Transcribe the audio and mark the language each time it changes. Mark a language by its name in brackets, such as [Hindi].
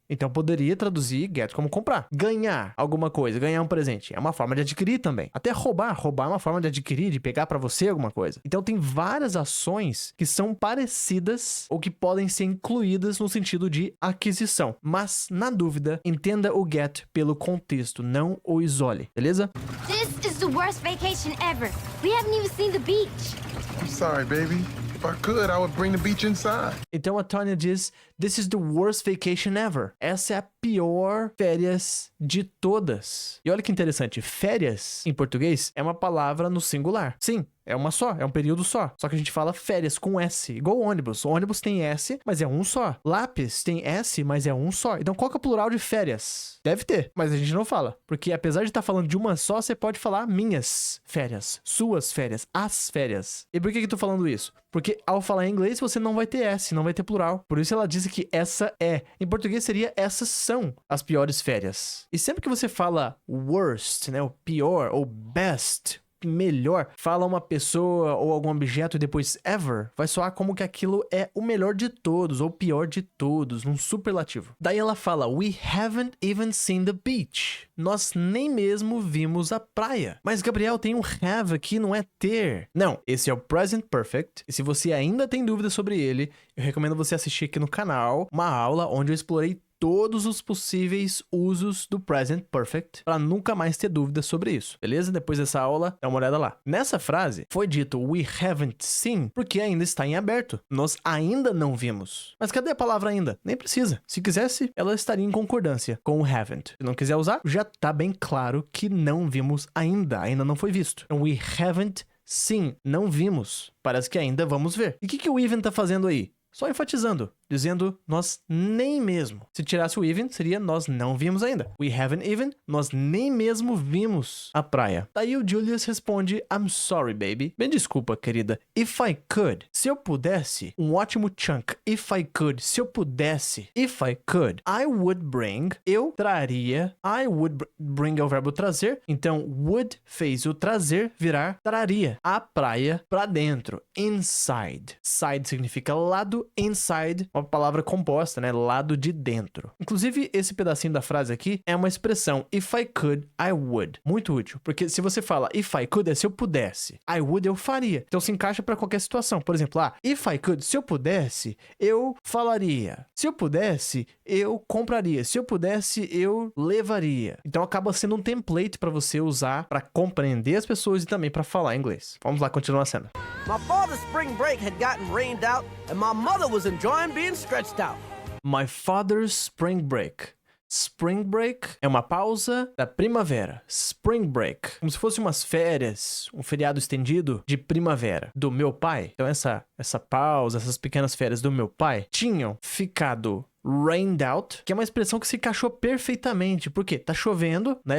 [Portuguese] Então, poderia traduzir get como comprar. Ganhar alguma coisa, ganhar um presente, é uma forma de adquirir também. Até roubar. Roubar é uma forma de adquirir, de pegar pra você alguma coisa. Então, tem várias ações que são parecidas ou que podem ser incluídas no sentido de aquisição. Mas, na dúvida, entenda o get pelo contexto, não o isole, beleza? [English] This is the worst vacation ever. We haven't even seen the beach. I'm sorry, baby. If I could, I would bring the beach inside. [Portuguese] Então a Tanya diz: [English] This is the worst vacation ever. [Portuguese] Essa é a pior férias de todas. E olha que interessante, férias em português é uma palavra no singular. Sim, é uma só, é um período só. Só que a gente fala férias com S, igual ônibus. O ônibus tem S, mas é um só. Lápis tem S, mas é um só. Então qual que é o plural de férias? Deve ter, mas a gente não fala. Porque apesar de estar falando de uma só, você pode falar minhas férias, suas férias, as férias. E por que eu tô falando isso? Porque ao falar em inglês você não vai ter S, não vai ter plural. Por isso ela disse que essa é. Em português seria essas são as piores férias. E sempre que você fala worst, né, o pior, ou best, melhor, fala uma pessoa ou algum objeto e depois ever, vai soar como que aquilo é o melhor de todos ou o pior de todos, num superlativo. Daí ela fala, [English] we haven't even seen the beach. [Portuguese] Nós nem mesmo vimos a praia. Mas Gabriel, tem um have aqui, não é ter. Não, esse é o present perfect. E se você ainda tem dúvidas sobre ele, eu recomendo você assistir aqui no canal uma aula onde eu explorei todos os possíveis usos do present perfect para nunca mais ter dúvidas sobre isso, beleza? Depois dessa aula, dá uma olhada lá. Nessa frase, foi dito [English] we haven't seen [Portuguese] porque ainda está em aberto. Nós ainda não vimos. Mas cadê a palavra ainda? Nem precisa. Se quisesse, ela estaria em concordância com o haven't. Se não quiser usar, já tá bem claro que não vimos ainda. Ainda não foi visto. Então, [English] we haven't seen. [Portuguese] Não vimos. Parece que ainda vamos ver. E o que o even tá fazendo aí? Só enfatizando, dizendo nós nem mesmo. Se tirasse o even, seria nós não vimos ainda. [English] We haven't even, [Portuguese] nós nem mesmo vimos a praia. Daí o Julius responde, [English] I'm sorry, baby. [Portuguese] Me desculpa, querida. [English] If I could, [Portuguese] se eu pudesse, um ótimo chunk. [English] If I could, [Portuguese] se eu pudesse. [English] If I could, I would bring, [Portuguese] eu traria. [English] I would bring [Portuguese] é o verbo trazer. Então, would fez o trazer virar traria. A praia pra dentro. Inside. Side significa lado. Inside, uma palavra composta, né? Lado de dentro. Inclusive, esse pedacinho da frase aqui é uma expressão. [English] If I could, I would. [Portuguese] Muito útil. Porque se você fala [English] if I could, [Portuguese] é se eu pudesse. [English] I would, [Portuguese] eu faria. Então se encaixa para qualquer situação. Por exemplo, [English] if I could, [Portuguese] se eu pudesse, eu falaria. Se eu pudesse, eu compraria. Se eu pudesse, eu levaria. Então acaba sendo um template para você usar para compreender as pessoas e também para falar inglês. Vamos lá, continuar a cena. [English] My father's spring break had gotten rained out, and my mother was enjoying being stretched out. My father's spring break. [Portuguese] Spring break é uma pausa da primavera. Spring break. Como se fosse umas férias, um feriado estendido de primavera do meu pai. Então essa pausa, essas pequenas férias do meu pai tinham ficado [English] rained out, [Portuguese] que é uma expressão que se encaixou perfeitamente. Por quê? Tá chovendo, né?